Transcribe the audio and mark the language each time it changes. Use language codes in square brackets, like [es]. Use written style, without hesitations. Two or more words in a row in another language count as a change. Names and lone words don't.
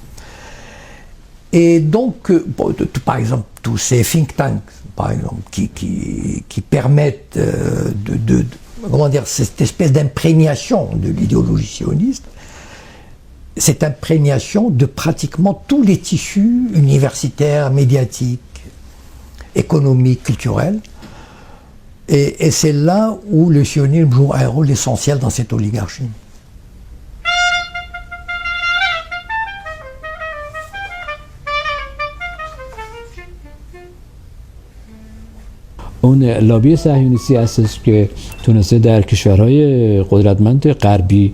[fr] Et donc, par exemple, tous ces [en] think tanks, [fr] par exemple, qui permettent cette espèce d'imprégnation de l'idéologie sioniste, cette imprégnation de pratiquement tous les tissus universitaires, médiatiques, économiques, culturels. Et c'est là où le sionisme joue un rôle essentiel dans cette oligarchie. [fa] اون لابی صهیونیستی هستش که تونسته در کشورهای قدرتمند غربی